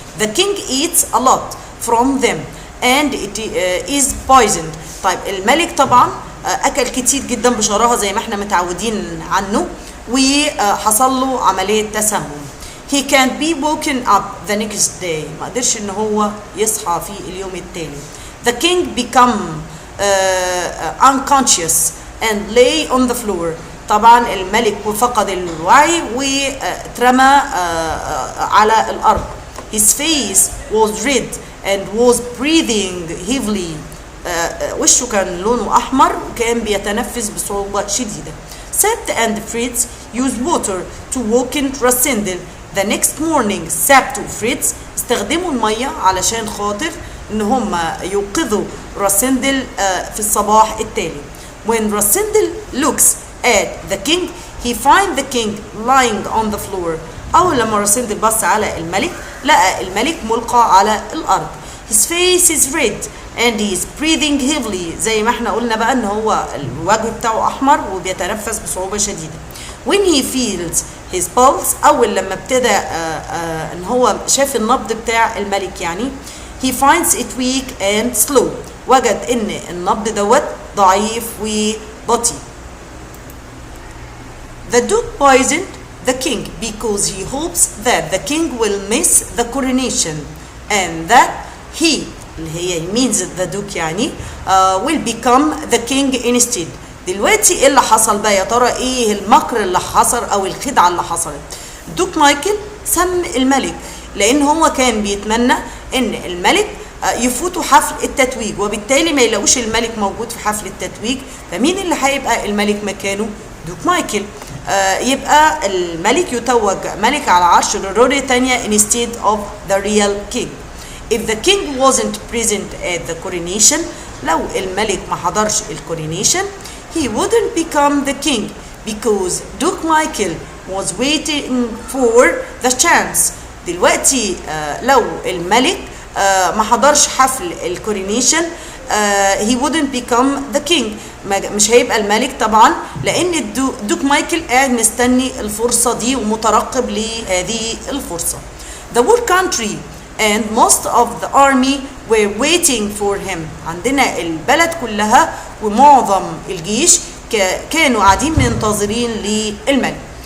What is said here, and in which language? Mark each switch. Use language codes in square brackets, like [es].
[en] The king eats a lot from them and it is poisoned. [ar] طيب الملك طبعا اكل كتير جدا بشراهه زي ما احنا متعودين عنه، وحصل له عمليه تسمم. [en] He can't be woken up the next day. [ar] ما قدرش ان هو يصحى في اليوم التالي. [en] The king become unconscious and lay on the floor. [ar] طبعا الملك فقد الوعي واترمى على الارض. [en] His face was red and was breathing heavily. [ar] وشه كان لونه احمر وكان بيتنفس بصعوبه شديده. [en] Sept and Fritz used water to waken Rasindel. The next morning Sept [ar] وفريتز استخدموا الميه علشان خاطر ان هم يوقظوا راسندل في الصباح التالي. [en] When Rasindel looks at the king, he finds the king lying on the floor. [ar] اول لما راسندل بص على الملك لقى الملك ملقى على الارض. [en] His face is red and he is breathing heavily. [ar] زي ما احنا قلنا بقى ان هو الوجه بتاعه احمر وبيتنفس بصعوبة شديدة. [en] When he feels his pulse, [ar] اول لما ابتدى ان هو شاف النبض بتاع الملك يعني [en] he finds it weak and slow. [ar] وجد ان النبض دوت ضعيف وبطيء. [en] The duke poisoned the king because he hopes that the king will miss the coronation and that he [ar] اللي هي [en] means the duke يعني will become the king instead. [ar] دلوقتي ايه اللي حصل بقى يا ترى؟ ايه المكر اللي حصل او الخدعه اللي حصلت؟ دوك مايكل سم الملك لان هو كان بيتمنى ان الملك يفوتوا حفل التتويج، وبالتالي ما يلاقوش الملك موجود في حفل التتويج، فمين اللي هيبقى الملك مكانه؟ دوك مايكل. يبقى الملك يتوج ملك على عرش للروري تانية [en] instead of the real king. If the king wasn't present at the coronation, [ar] لو الملك ما حضرش الكورينيشن [en] he wouldn't become the king because Duke Michael was waiting for the chance. [ar] دلوقتي لو الملك ما حضرش حفل الكورينيشن [en] he wouldn't become the king. [ar] مش هيبقى الملك طبعا لان دوك مايكل قاعد مستني الفرصة دي ومترقب لهذه الفرصة. [en] The whole country and most of the army were waiting for him. [ar] عندنا البلد كلها ومعظم الجيش كانوا قاعدين منتظرين للملك.